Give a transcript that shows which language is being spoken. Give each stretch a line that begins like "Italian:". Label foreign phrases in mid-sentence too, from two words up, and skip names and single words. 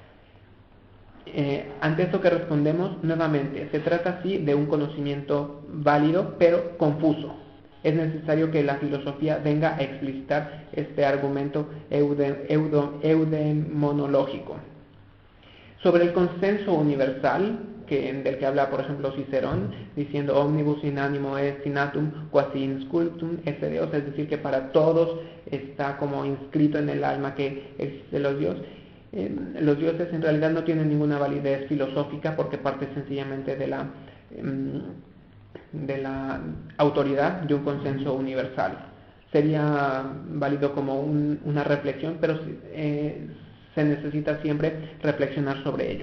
Spanish: Ante esto que respondemos, nuevamente, se trata sí de un conocimiento válido, pero confuso. Es necesario que la filosofía venga a explicitar este argumento eudemonológico. Sobre el consenso universal, del que habla por ejemplo Cicerón, diciendo
Latin: omnibus in animo est inatum quasi in sculptum esse Deus,
Spanish: es decir, que para todos está como inscrito en el alma que existe los dioses. Los dioses en realidad no tienen ninguna validez filosófica, porque parte sencillamente de la autoridad de un consenso universal. Sería válido como una reflexión, pero se necesita siempre reflexionar sobre ello.